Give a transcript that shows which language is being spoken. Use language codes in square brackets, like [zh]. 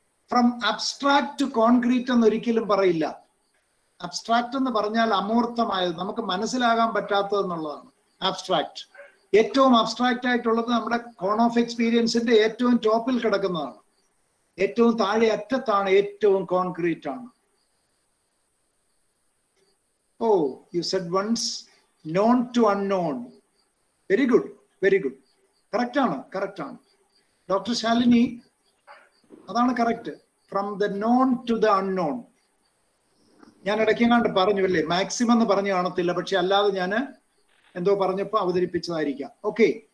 [ml] From abstract to concrete എന്ന് ഒരിക്കലും പറയില്ല. അബ്സ്ട്രാക്ട് എന്ന് പറഞ്ഞാൽ അമൂർത്തമായത്, നമുക്ക് മനസ്സിലാകാൻ പറ്റാത്തത് എന്നുള്ളതാണ് അബ്സ്ട്രാക്ട്. ഏറ്റവും അബ്സ്ട്രാക്ട് ആയിട്ടുള്ളത് നമ്മുടെ കോൺ ഓഫ് എക്സ്പീരിയൻസിന്റെ ഏറ്റവും ടോപ്പിൽ കിടക്കുന്നതാണ്. ഏറ്റവും താഴെ അറ്റത്താണ് ഏറ്റവും കോൺക്രീറ്റ് ആണ്. [en] Oh, you said once known to unknown. Very good, very good. [ml] Correct ആണ്, correct ആണ്. ഡോക്ടർ ശാലിനി, അതാണ് correct. [en] From the known to the unknown. [ml] ഞാൻ ഇടയ്ക്കെങ്ങാണ്ട് പറഞ്ഞു അല്ലേ, മാക്സിമം എന്ന് പറഞ്ഞു കാണത്തില്ല, പക്ഷെ അല്ലാതെ ഞാൻ എന്തോ പറഞ്ഞപ്പോ അവതരിപ്പിച്ചതായിരിക്കാം. ഓക്കെ.